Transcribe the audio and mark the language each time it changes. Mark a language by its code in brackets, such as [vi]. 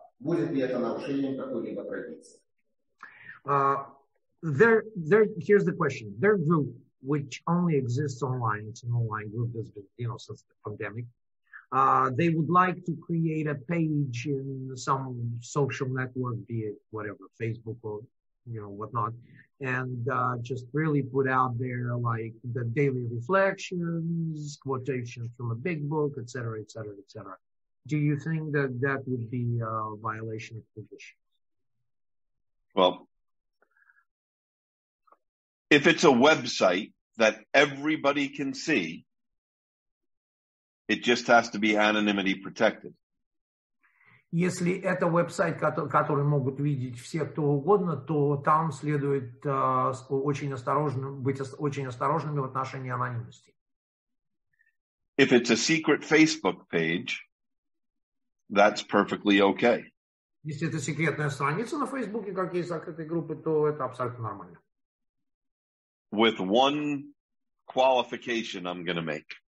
[ru] Будет ли это нарушением какой-либо традиции? [en] Here's the question. Their group which only exists online. It's an online group that's been, since the pandemic. They would like to create a page in some social network, be it whatever, Facebook or, whatnot, and just really put out there like the daily reflections, quotations from a big book, et cetera, et cetera, et cetera. Do you think that that would be a violation of tradition? Well, if it's a website that everybody can see, it just has to be anonymity protected. [ru] Если это веб-сайт, который могут видеть все, кто угодно, то там следует быть очень осторожными в отношении анонимности. [en] If it's a secret Facebook page, that's perfectly okay. [ru] Если это секретная страница на Фейсбуке, как есть закрытые группы, то это абсолютно нормально. [en] With one qualification I'm going to make.